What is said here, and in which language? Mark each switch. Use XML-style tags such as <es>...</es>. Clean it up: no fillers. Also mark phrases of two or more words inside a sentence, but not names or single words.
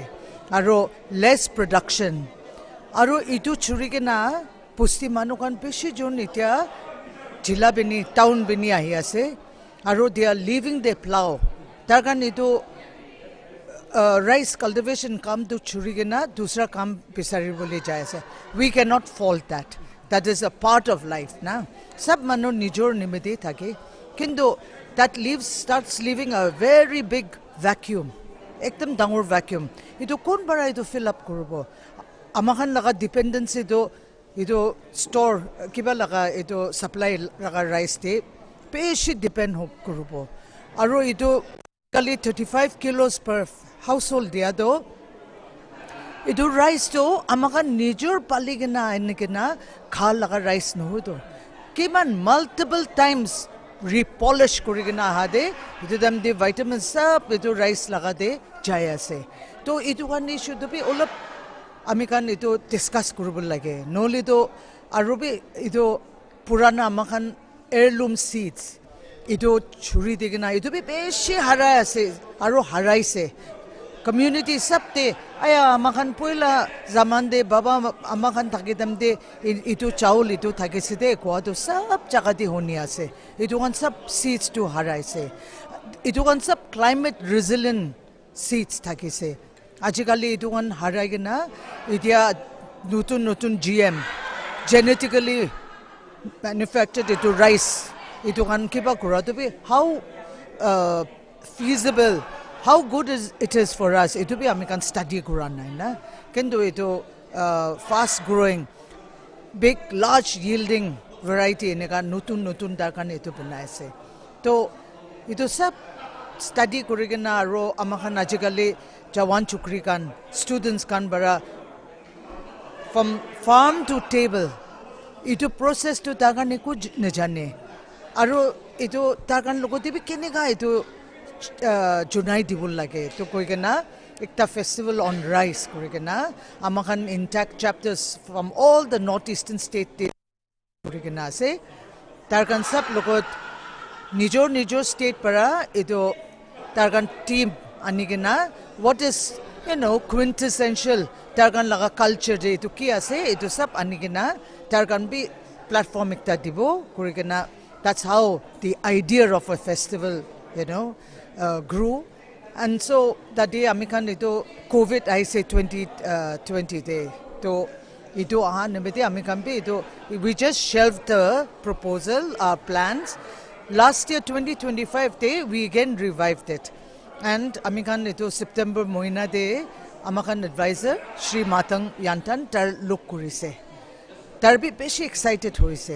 <nag>Aro</nag> <en>less production.</en> <nag>Aro itu churigena pusti manukan beshi jon itia jila bini town bini ahi ase.</nag> <en>Aro they are leaving their plow.</en> <nag>Tarkan itu</nag> <en>rice cultivation</en> <nag>kam to churigena dusra kam pisari bole jai ase.</nag> <en>We cannot fault that. That is a part of life na.</en> <nag>Sab manu nijor nimede thake.</nag> <en>Kintu that starts leaving a very big vacuum.</en> <nag>Ekdam dangor vacuum. Itu kon bara itu</nag> <en>fill up</en> <nag>kurubo. Amakan laga dependency itu store kiba laga itu supply laga rice de peshi depend ho kurubo. Aro itu kali 35</nag> <en>kilos per household</en> <nag>dia do itu rice to amakan nijor paligena enikena khal laga rice no do. Kiman</nag> <en>multiple times repolish</en> <nag>kurigena hade itu dam de vitamins sab itu rice laga de jaya se. To itu kan issue to be olop amikan itu discuss kurubul lage. Noli to arubi itu purana amakan</nag> <en>heirloom seeds.</en> <nag>Itu churi digena itu be beshi harai ase aro harai se. Community sabte aya amakan poila zaman de baba amakan thakidam de itu chaul itu thakiside ko to sab jagati honi ase. Itu kan sab seeds to harai se. Itu kan sab</nag> <en>climate resilient seeds</en> <nag>thakise. Ajikali itu kan harai gena itia nutun</nag> <en>GM genetically manufactured into rice.</en> <nag>Itu kan kiba kura to be</nag> <en>how feasible, how good it is for us.</en> <nag>Itu be amikan study kura nai na. Kendo itu</nag> <en>fast growing, big large yielding variety</en> <nag>neka nutun darkan itu bunai se. To itu sab study kurigena ro amakan ajikali jawan chukri kan students kan bara</nag> <en>from farm to table</en> <nag>itu process to tagan iku nejane aro itu tagan logoti bi kenega itu junai dibul lage to koigena ekta</nag> <en>festival on rice</en> <nag>kurigena amakan</nag> <en>intact chapters from all the northeastern state</en> <nag>kurigena se tarkan sab logot nijor state para itu tarkan team anigena</nag> <en>what is quintessential</en> <nag>tarkan laga culture je itu ki ase itu sab anigena tarkan bi platform ekta dibo kurigena.</nag> <en>That's how the idea of a festival grew. And so that day</en> <nag>amikan itu</nag> <en>COVID I say 2020 day</en> <nag>to itu nemete amikan bi itu</nag> <en>we just shelved the proposal our plans. Last year 2025 day we again revived it.</en> <nag>And amikan itu September moina de amakan advisor Shri Matang Yantan tar look kurise. Tar bi beshi excited hoise.</nag>